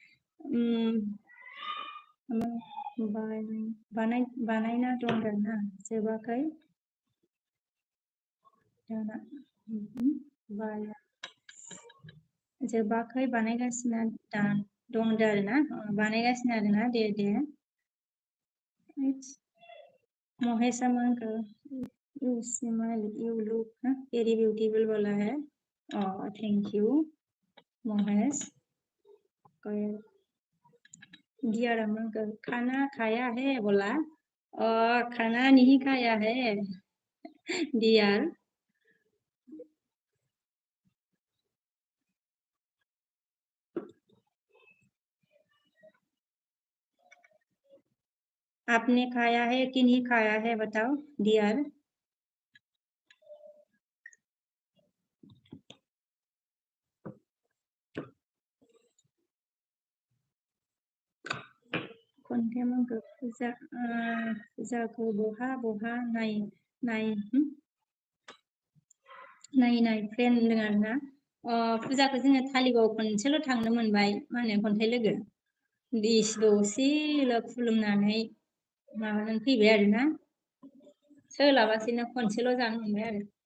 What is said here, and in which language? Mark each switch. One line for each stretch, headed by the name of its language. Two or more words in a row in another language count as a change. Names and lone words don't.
Bodo: बानायना दं आरोना जोबाखै जोबाखै बानायगासिनो दं आरोना बानायगासिनो आरोना दे महेशा मा होनखो
English: you smile you look very beautiful
Hindi: बोला है
English: thank you
Bodo: महेश
Hindi: दिया रमन का खाना खाया है बोला खाना नहीं खाया है डियर आपने खाया है कि नहीं खाया है बताओ डियर
Bodo: खन्थाइ मंगो फुजाखौ बहा नाय फ्रेन्ड होनदों आरोना फुजाखौ जोङो थालिबाव खनसेल' थांनो मोनबाय मा होनो खन्थाइ लोगो दसेल' खुलुमनानै माबानानै फैबाय आरोना सोलाबासेनो खनसेल' जानो मोनबाय आरो